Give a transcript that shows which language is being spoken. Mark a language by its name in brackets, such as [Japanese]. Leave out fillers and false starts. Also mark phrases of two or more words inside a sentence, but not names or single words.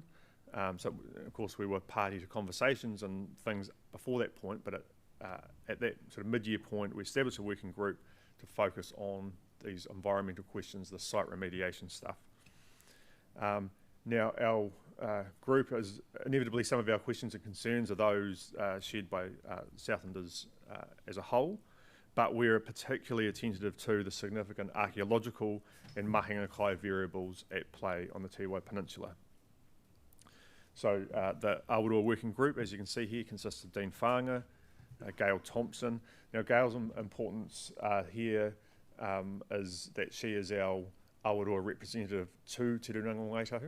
[English] So of course we were party to conversations and things before that point, but at that sort of mid-year point we established a working group to focus on these environmental questions, the site remediation stuff. Now our group is inevitably, some of our questions and concerns are those shared by Southlanders as a whole, but we're particularly attentive to the significant archaeological and [Māori] mahinga kai [English] variables at play on the Tiwai Peninsula. So the Awaroa Working Group, as you can see here, consists of Dean Whanga, Gail Thompson. Now Gail's importance here is that she is our Awaroa representative to Te Rūnanga o Ngāi Tahu.